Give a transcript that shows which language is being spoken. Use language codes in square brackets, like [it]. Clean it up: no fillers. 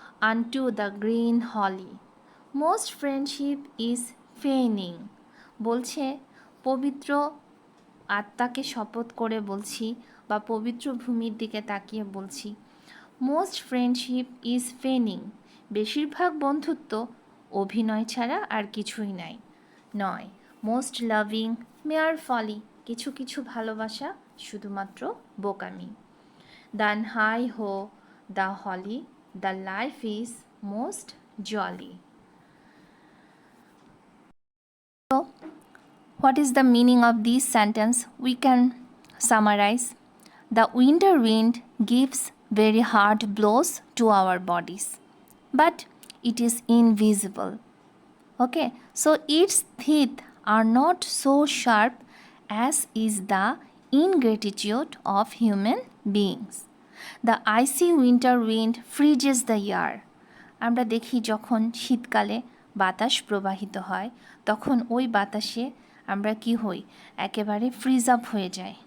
[en] unto the green holly, most friendship is feigning, [bn] বলছে পবিত্র আত্মাকে শপথ করে বলছি, বা পবিত্র ভূমির দিকে তাকিয়ে বলছি, [en] most friendship is feigning, [bn] বেশিরভাগ বন্ধুত্ব অভিনয় ছাড়া আর কিছুই নয়। [en] most loving mere folly, [bn] কিছু কিছু ভালোবাসা শুধুমাত্র বোকামি। [en] Then heigh ho the holly, the life is most jolly. So, what is the meaning of this sentence? We can summarize. The winter wind gives very hard blows to our bodies, but it is invisible. Okay, so its teeth are not so sharp as is the ingratitude of human beings. The icy winter wind freezes the air. [bn] আমরা দেখি যখন শীতকালে বাতাস প্রবাহিত হয়, তখন ওই বাতাসে আমরা কি হই, একেবারে ফ্রিজ আপ হয়ে যায়।